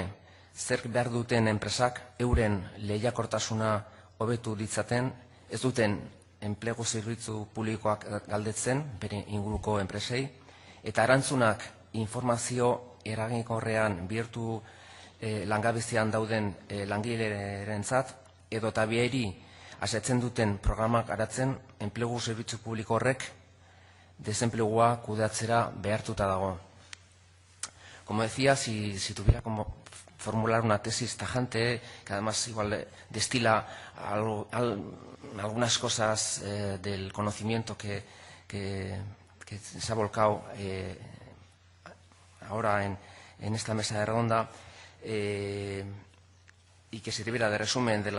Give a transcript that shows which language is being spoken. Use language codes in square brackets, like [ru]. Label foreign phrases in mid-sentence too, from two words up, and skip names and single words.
[eu] Zer behar duten enpresak euren lehiakortasuna hobetu ditzaten, ez duten enplegu zerbitzu publikoak galdetzen bere inguruko enpresei, eta erantzunak informazio eraginkorrean bihurtu langabezian dauden langilerentzat edo tabieri asetzen duten programak garatzen enplegu zerbitzu publiko horrek desenplegua kudeatzera behartuta dago. [es] Como decía, si tuviera como formular una tesis tajante, que además igual destila algunas cosas del conocimiento que se ha volcado ahora en esta mesa de redonda, y que sirviera de resumen de